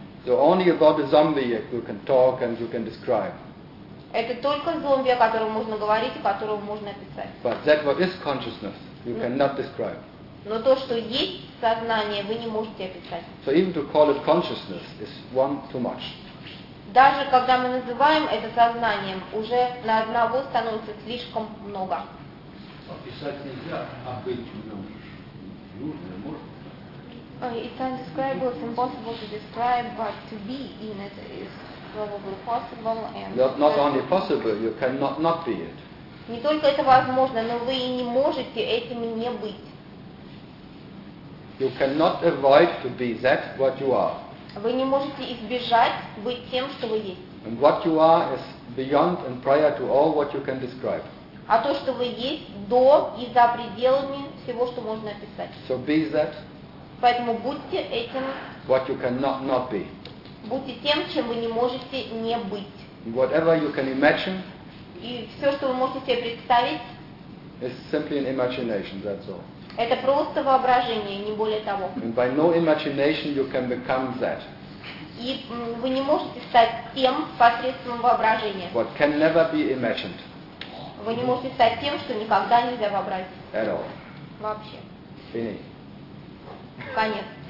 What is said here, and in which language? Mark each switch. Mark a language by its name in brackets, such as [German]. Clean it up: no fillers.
[English] So only about a zombie you can talk and you can describe. [Russian] Это только зомби, о котором можно говорить и которого можно описать. [English] But that what is consciousness you cannot describe. [Russian] Но то, что есть сознание, вы не можете описать. [English] So even to call it consciousness is one too much. [Russian] Даже когда мы называем это сознанием, уже на одного становится слишком много. Описать нельзя, а быть в нем нужно, можно. [English] It's undescribable, it's impossible to describe, but to be in it is probably possible. And not only possible, you cannot not be it. [Russian] Не только это возможно, но вы и не можете этим не быть. [English] You cannot avoid to be that what you are. [Russian] Вы не можете избежать быть тем, что вы есть. [English] And what you are is beyond and prior to all what you can describe. [Russian] А то, что вы есть, до и за пределами всего, что можно описать. [English] So be that. [Russian] Поэтому будьте этим. [English] What you cannot not be. [Russian] Будьте тем, чем вы не можете не быть. [English] Whatever you can imagine. [Russian] И все, что вы можете себе представить. [English] Is simply an imagination. That's all. [Russian] Это просто воображение, не более того. [English] And by no imagination you can become that. [Russian] И вы не можете стать тем посредством воображения. [English] What can never be imagined. [Russian] Вы не можете стать тем, что никогда нельзя вообразить. [English] At all. [Russian] Вообще. [French] Fini. [Russian] Конец.